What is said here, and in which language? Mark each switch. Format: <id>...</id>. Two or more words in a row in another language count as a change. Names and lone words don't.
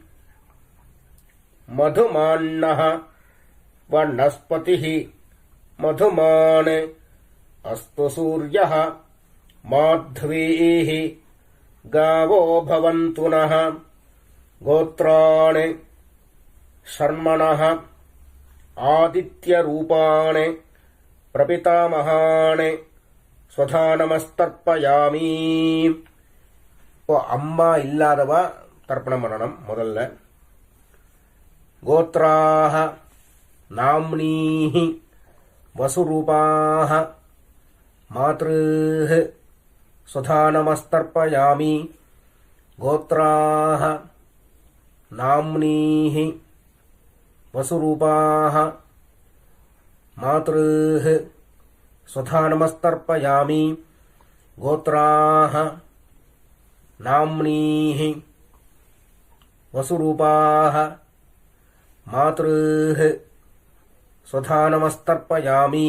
<sa>मधुमान्नः वनस्पतिः मधुमान् अस्तु सूर्यः माध्वीः गावो भवन्तु नः गोत्राणि शर्मणः आदित्यरूपाणि प्रपितामहानि स्वधा नमस्तर्पयामि.</sa> <ta>இப்போ அம்மா இல்லாதவா தர்ப்பணம் பண்ணணும்.</ta> <sa>முதல்ல गोत्राः नाम्नीः वसुरूपाः मातृः स्वधा नमस्तर्पयामि. गोत्राः नाम्नीः वसुरूपाः मातृः स्वधा नमस्तर्पयामि. गोत्राः नाम्नीः वसुरूपाः मातृः स्वधा नमस्तर्पयामि.</sa>